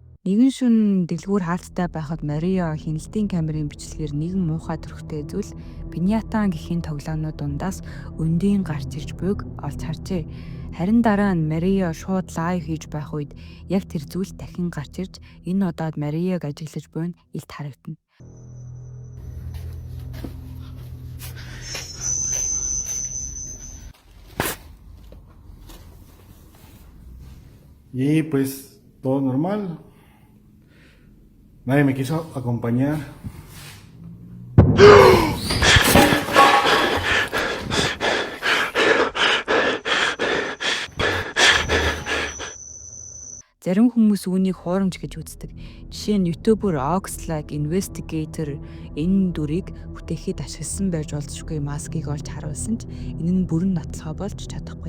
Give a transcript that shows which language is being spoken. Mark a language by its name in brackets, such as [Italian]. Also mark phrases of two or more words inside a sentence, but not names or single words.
[Mongolian] Нэгэн шөнө дэлгүүр хаалттай байхад Мария хяналтын камерын бичлэгээр нэгэн муухай төрхтэй зүйл Пиньятан гэхийн тоглоомнууд дундаас өндийн гарч ирж буйг олж харжээ. Харин дараа нь Мария шууд лайв хийж байх үед яг тэр зүйл дахин гарч ирж энэ удаад Марияг ажиглаж буйн илт харагдана. [Spanish] Y pues todo normal. Nadie me quiso acompañar. [Mongolian] Зарим хүмүүс үүнийг хуурамч гэж үздэг. Жишээ нь YouTuber Oxlack Investigator энэ дүрийг бүтээхэд ашигласан байж болзошгүй маскыг олж харуулсан ч энэ нь бүрэн нотлохоо болж чадахгүй.